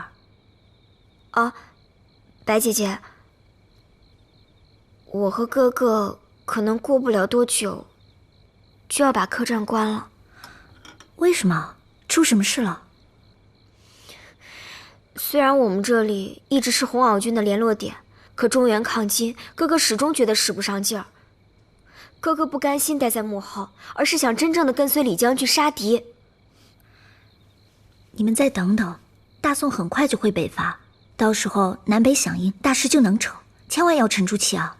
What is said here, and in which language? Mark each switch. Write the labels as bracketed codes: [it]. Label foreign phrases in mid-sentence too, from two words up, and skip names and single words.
[zh] 啊，白姐姐，我和哥哥可能過不了多久就要把客栈關了。為什麼？出什麼事了？雖然我們這裡一直是紅袄軍的聯絡點，可中原抗金，哥哥始終覺得使不上勁兒。哥哥不甘心待在幕後，而是想真正的跟隨李將軍殺敵。你們再等等，大宋很快就會北伐，到時候南北響應，大事就能成，千萬要沉住氣啊！